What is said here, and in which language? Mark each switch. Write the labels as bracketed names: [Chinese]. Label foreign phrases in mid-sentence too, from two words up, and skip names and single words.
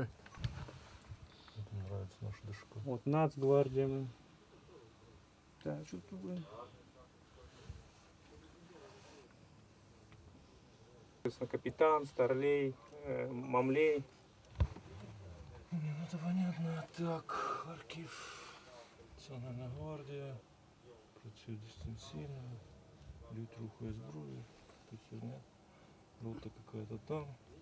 [Russian] Мне нравится наша дошка. Вот Нацгвардия. Да, что тут было? Капитан, Старлей, Мамлей. Это понятно. [Ukrainian] Так, Харків, Національна гвардія, працює дистанційно, б'ють рухою зброю, херня, рота [Russian] какая-то там.